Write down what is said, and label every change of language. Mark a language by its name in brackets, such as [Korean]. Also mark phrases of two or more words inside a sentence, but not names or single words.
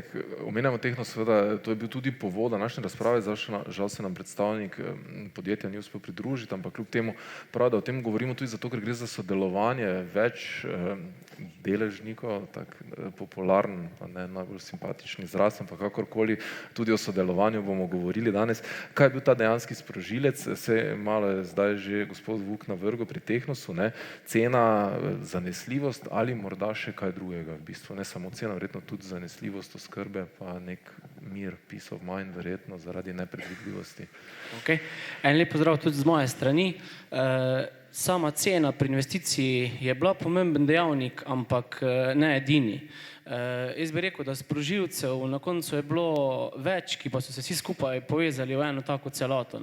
[Slovenian] Omenjamo Tehnos, seveda, to je bil tudi povod današnje razprave, žal se nam predstavnik podjetja ni uspel pridružiti, ampak kljub temu prav, da o tem govorimo tudi zato, ker gre za sodelovanje več deležnikov, tak popularen, pa ne najbolj simpatični izraz, ampak kakorkoli, tudi o sodelovanju bomo govorili danes. Kaj je bil ta dejanski sprožilec? Se malo je zdaj že gospod Vuk navrgel pri Tehnosu, cena, zanesljivost ali morda še kaj drugega v bistvu, ne samo cena, verjetno tudi zanesljivost oskrbe, pa nek mir, [English] peace of mind, [Slovenian] verjetno zaradi nepredvidljivosti. En lep pozdrav tudi z moje strani. sama cena pri investiciji je bila pomemben dejavnik, ampak ne edini. Jaz bi rekel, da sprožilcev na koncu je bilo več, ki pa so se vsi skupaj povezali v eno tako celoto.